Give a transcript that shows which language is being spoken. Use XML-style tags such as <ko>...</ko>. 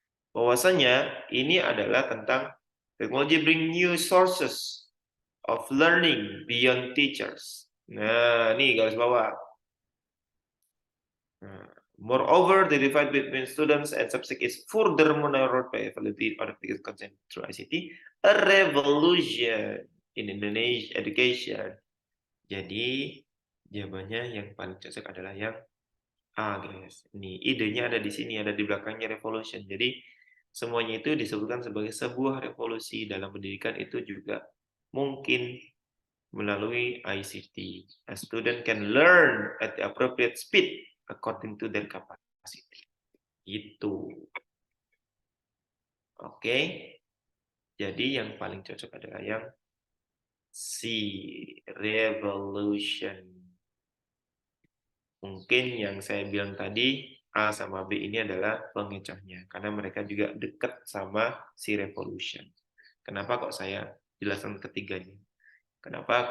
<id>Bahwasanya ini adalah tentang</id> <en>technology bring new sources of learning beyond teachers.</en> <id>Nah, ini garis bawah.</id> <en>Moreover, the divide between students and subject is further narrowed by availability of content through ICT, a revolution in Indonesia education.</en> <id>Jadi, jawabannya yang paling cocok adalah yang A, guys. Ini idenya ada di sini, ada di belakangnya revolution. Jadi, semuanya itu disebutkan sebagai sebuah revolusi dalam pendidikan itu juga mungkin melalui ICT.</id> <en>A student can learn at the appropriate speed according to their capacity.</en> <id>Itu. Oke. Jadi yang paling cocok adalah yang C, revolution. Mungkin yang saya bilang tadi, A sama B ini adalah pengecohnya. Karena mereka juga dekat sama si revolution. Kenapa kok saya jelaskan ketiganya? Kenapa?</id>